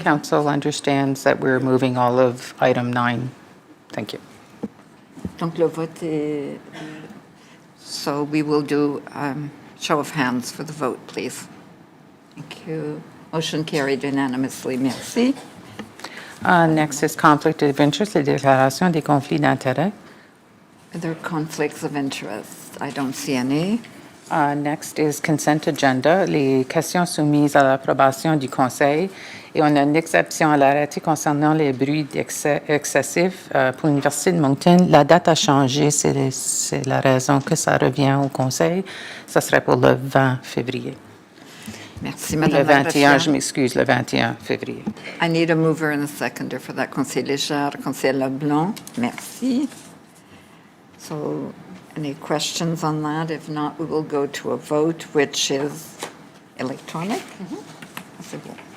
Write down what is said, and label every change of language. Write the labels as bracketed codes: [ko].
[en] Council understands that we're moving all of item 9. Thank you. [fr] Donc, le vote est... [en] So, we will do show of hands for the vote, please. Thank you. Motion carried unanimously. [fr] Merci. [en] Next is conflict of interest, [fr] les déclarations des conflits d'intérêts. [en] Are there conflicts of interest? I don't see any. Next is consent agenda, [fr] les questions soumises à l'approbation du Conseil. Et on a une exception à l'arrêté concernant les bruits excessifs pour l'Université de Moncton. La date a changé, c'est la raison que ça revient au Conseil. Ça serait pour le 20 février. Merci, Le Madame la 21, Présidente. je m'excuse, le 21 février. [en] I need a mover and a seconder for that. [fr] Conseiller Léger, Conseiller Leblanc. Merci. [en] So, any questions on that? If not, we will go to a vote, which is electronic. [fr] C'est bon.